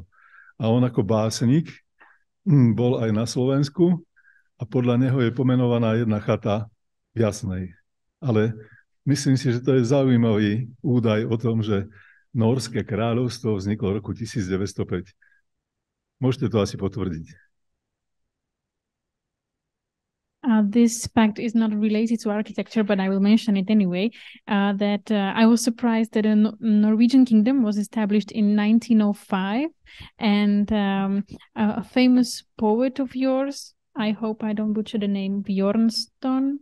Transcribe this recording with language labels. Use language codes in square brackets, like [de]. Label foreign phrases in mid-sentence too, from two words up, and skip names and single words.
[sk] A on ako básnik bol aj na Slovensku a podľa neho je pomenovaná jedna chata v Jasnej. Ale myslím si, že to je zaujímavý údaj o tom, že Nórske kráľovstvo vzniklo v roku 1905. Môžete to asi potvrdiť. [en] This fact is not related to architecture, but I will mention it anyway, that I was surprised that a Norwegian kingdom was established in 1905, and a famous poet of yours, I hope I don't butcher the name, Bjørnstjerne.